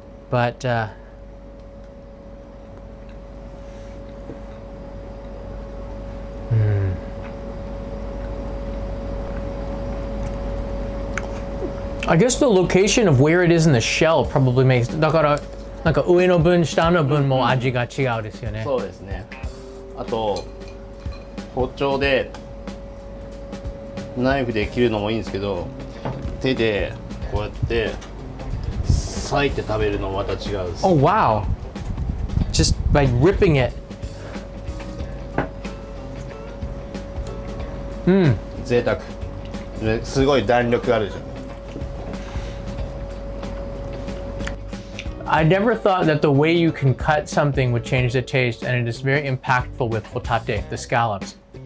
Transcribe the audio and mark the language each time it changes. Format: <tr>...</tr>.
<en>But I guess the location of where it is in the shell probably makes.</en> <ja>だからなんか上の分下の分も味が違うですよね。そうですね。あと包丁でナイフで切るのもいいんですけど、手でこうやって裂いて食べるのもまた違うです。</ja> <en>Oh wow! Just by ripping it.</en> <ja>贅沢。すごい弾力あるじゃん。</ja> <en>I never thought that the way you can cut something would change the taste, and it is very impactful with hotate, the scallops.</en>